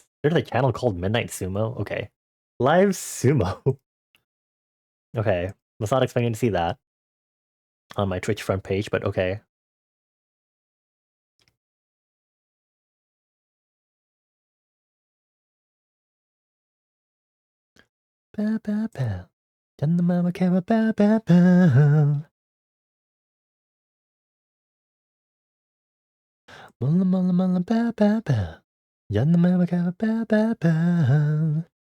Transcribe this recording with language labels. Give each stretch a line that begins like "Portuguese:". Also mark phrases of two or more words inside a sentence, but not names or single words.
English: There's a channel called Midnight Sumo. Okay. Live Sumo. Okay. Was not expecting to see that on my Twitch front page, but okay. Ba ba ba. Then the mama came ba ba ba. Mulla mulla mulla ba ba ba. Then the mama came ba ba ba.